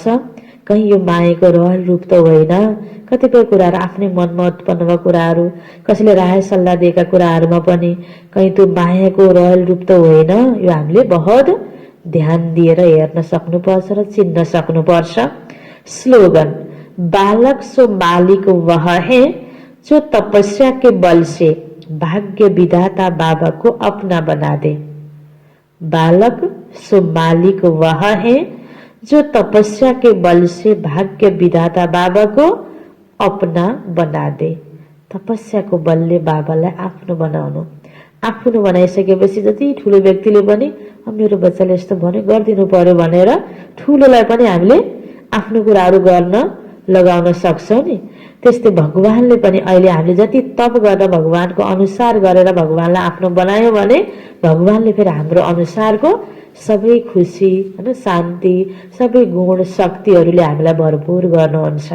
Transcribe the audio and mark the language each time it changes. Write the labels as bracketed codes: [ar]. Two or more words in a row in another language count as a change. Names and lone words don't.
[ne] कहीँ यो मायाको रहल रूप त होइन। कतिपय कुराहरू आफ्नै मनमा उत्पन्न भएका कुराहरू, कसैले राय सल्लाह दिएका कुराहरूमा पनि कहीँ त्यो मायाको रहल रूप त होइन। यो हामीले बहुत ध्यान दिएर हेर्न सक्नुपर्छ र चिन्न सक्नुपर्छ। [hi] स्लोगन, बालक सो मालिक वह है जो तपस्या के बल से भाग्य विधाता बाबा को अपना बना दे। बालक सो मालिक वह है जो तपस्या के बल से भाग्य विधाता बाबा को अपना बना दे। [ne] तपस्याको बलले बाबालाई आफ्नो बनाउनु। आफ्नो बनाइसकेपछि जति ठुलो व्यक्तिले पनि मेरो बच्चाले यस्तो भन्यो गरिदिनु पर्यो भनेर ठुलोलाई पनि हामीले आफ्नो कुराहरू गर्न लगाउन सक्छौं नि। त्यस्तै भगवानले पनि अहिले हामीले जति तप गरेर भगवानको अनुसार गरेर भगवानलाई आफ्नो बनायो भने भगवानले फेरि हाम्रो अनुसारको सबै खुसी हैन शान्ति सबै गुण शक्तिहरूले हामीलाई भरपुर गर्नुहुन्छ।